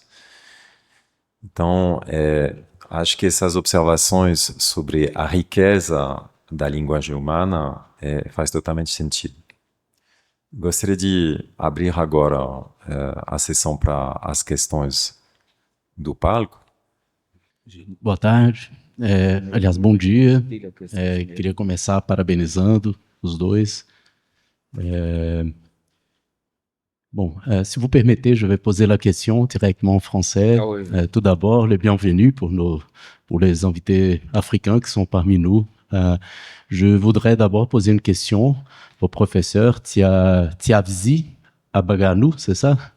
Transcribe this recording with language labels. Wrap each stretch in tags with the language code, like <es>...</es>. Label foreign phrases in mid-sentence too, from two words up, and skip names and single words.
<pt>Então, acho que essas observações sobre a riqueza da linguagem humana faz totalmente sentido. Gostaria de abrir agora a sessão para as questões do palco. Boa tarde. Aliás, bom dia. Queria começar parabenizando os dois.</pt> <fr>Si vous permettez, je vais poser la question directement en français. Ah oui. Tout d'abord, les bienvenus pour les invités africains qui sont parmi nous. Je voudrais d'abord poser une question au professeur Tiavzi Abaganou, c'est ça?</fr>